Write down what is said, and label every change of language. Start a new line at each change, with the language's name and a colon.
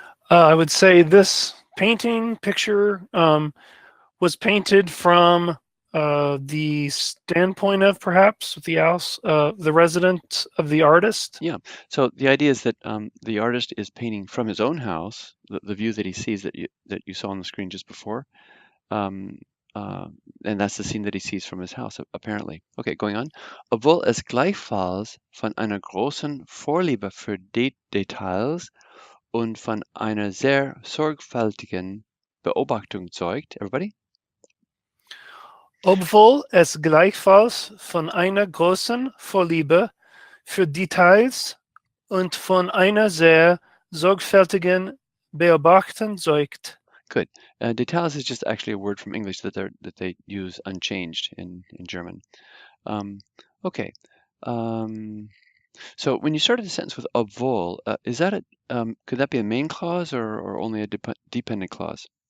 English: I would say this picture was painted from the standpoint of perhaps the house, the residence of the artist. Yeah. So the idea is that the artist is painting from his own house, the view that he sees that you saw on the screen just before. Um, and that's the scene that he sees from his house, apparently. Okay, going on.
German: Obwohl es gleichfalls von einer großen Vorliebe für Details und von einer sehr sorgfältigen Beobachtung zeugt.
English: Everybody?
German: Obwohl es gleichfalls von einer großen Vorliebe für Details und von einer sehr sorgfältigen Beobachtung zeugt.
English: Good. Details is just actually a word from English that they use unchanged in German. Okay. So when you started the sentence with obwohl, is that could that be a main clause or only a dependent clause?